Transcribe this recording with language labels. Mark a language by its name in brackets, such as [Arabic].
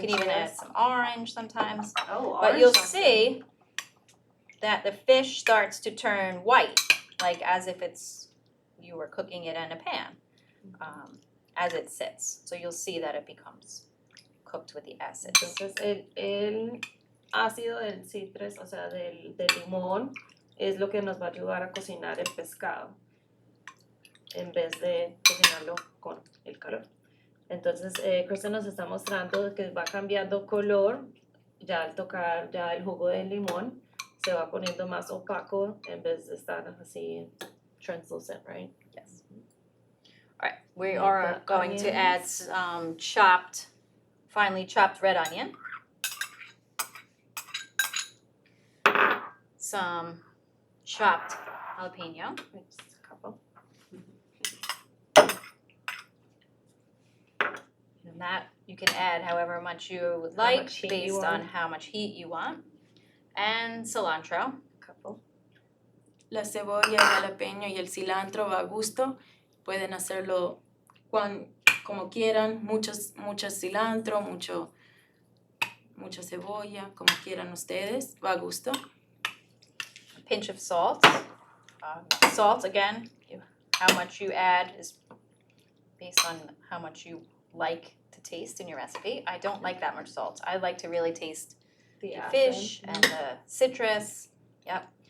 [English] You can even add some orange sometimes. Oh, but you'll see that the fish starts to turn white, like as if you were cooking it in a pan, as it sits. So you'll see that it becomes cooked with the acids. [Spanish] Entonces el ácido del citrus, o sea, del limón, es lo que nos va a ayudar a cocinar el pescado en vez de cocinarlo con el calor. Entonces, Kristian nos está mostrando que va cambiando color ya al tocar ya el jugo del limón, se va poniendo más opaco en vez de estar así [English] translucent, right? Yes. All right, we are going to add some finely chopped red onion, some chopped jalapeno, Just a couple. and that you can add however much you would like based on how much heat you want, and cilantro. A couple. [Spanish] La cebolla, el jalapeño y el cilantro va a gusto. Pueden hacerlo como quieran, mucho cilantro, mucha cebolla, como quieran ustedes, va a gusto. [English] A pinch of salt. Salt, again, how much you add is based on how much you like to taste in your recipe. I don't like that much salt. I like to really taste the fish and the citrus. Yep.